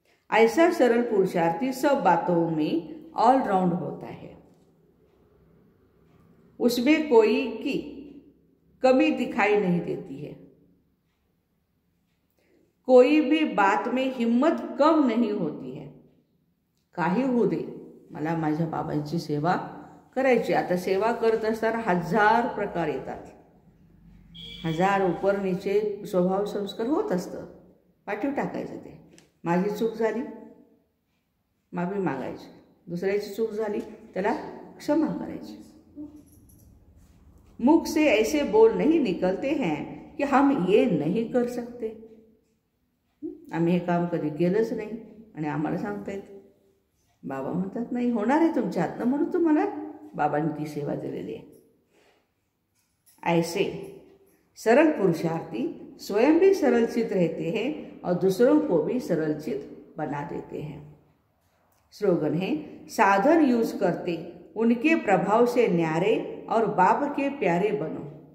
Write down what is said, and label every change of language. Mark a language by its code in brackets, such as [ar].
[hi] ऐसा सरल पुरुषार्थी सब बातों में ऑलराउंड होता है। उसमें कोई की कमी दिखाई नहीं देती है। कोई भी बात में हिम्मत कम नहीं होती है। [mr] काही होऊ दे, मला माझ्या बाबांची सेवा करायची। आता सेवा करत असताना 1000 प्रकार येतात, 1000 ऊपर नीचे स्वभाव संस्कार होत असतं। पाठीव टाकायचं ते, माझी चूक झाली माफी मागायची, दुसऱ्याची चूक झाली त्याला क्षमा करायची। [hi] मुख से ऐसे बोल नहीं निकलते हैं कि हम ये नहीं कर सकते। [mr] आम्ही हे काम कधी केलंच नाही आणि आम्हाला सांगतायत। बाबा म्हणतात नाही होणार आहे तुमच्या हातनं, म्हणून तुम्हाला बाबांनी ती सेवा दिलेली आहे। [hi] ऐसे सरल पुरुषार्थी स्वयं भी सरल चित रहते हैं और दूसरों को भी सरल चित बना देते हैं। स्लोगन है, साधन यूज करते उनके प्रभाव से न्यारे और बाप के प्यारे बनो।